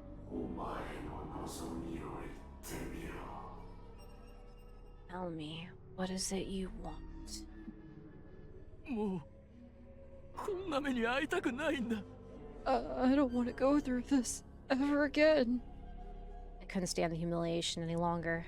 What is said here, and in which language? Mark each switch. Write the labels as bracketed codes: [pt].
[ja] お前の望みを言ってみろ。 [en] Tell me, what is it you want? [ja] もうこんな目に遭いたくないんだ。 [en] I don't want to go through this ever again. I couldn't stand the humiliation any longer.